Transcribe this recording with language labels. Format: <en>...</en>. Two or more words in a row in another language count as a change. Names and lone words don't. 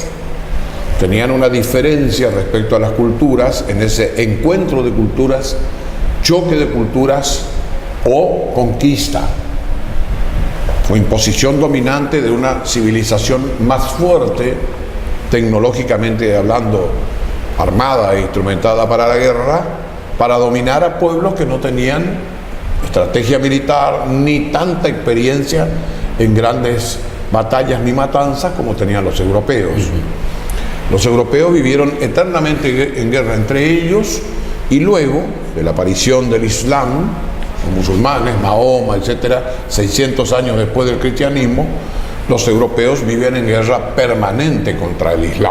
<es>Tenían una diferencia respecto a las culturas en ese encuentro de culturas, choque de culturas o conquista, o imposición dominante de una civilización más fuerte, tecnológicamente hablando, armada e instrumentada para la guerra, para dominar a pueblos que no tenían estrategia militar ni tanta experiencia en grandes batallas ni matanzas como tenían los europeos. Los europeos vivieron eternamente en guerra entre ellos, y luego de la aparición del Islam, los musulmanes, Mahoma, etcétera, 600 años después del cristianismo, los europeos viven en guerra permanente contra el Islam.</es>